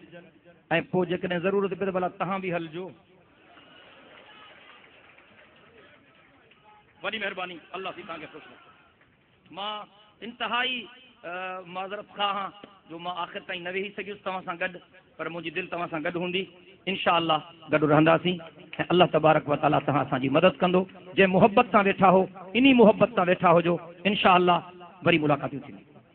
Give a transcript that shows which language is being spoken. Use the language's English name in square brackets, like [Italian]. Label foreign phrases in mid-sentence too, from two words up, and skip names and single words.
[Sindhi] ऐं पोइ जेकॾहिं ज़रूरत पए त भला तव्हां बि हलिजो। वॾी महिरबानी, अल्लाह थी तव्हांखे ख़ुशि रखे। मां इंतिहाई माज़रत खां आहियां जो मां आख़िर ताईं न वेही सघियुसि तव्हां सां गॾु, पर मुंहिंजी दिलि तव्हां सां गॾु हूंदी। [Arabic] إن شاء الله [Sindhi] गॾु रहंदासीं ऐं [Arabic] الله تبارك وتعالى [Sindhi] तव्हां असांजी मदद कंदो। जंहिं मुहबत सां वेठा हो, इन्ही मुहबत सां वेठा हुजो। [Arabic] إن شاء الله [Sindhi] वरी मुलाक़ातूं थींदियूं।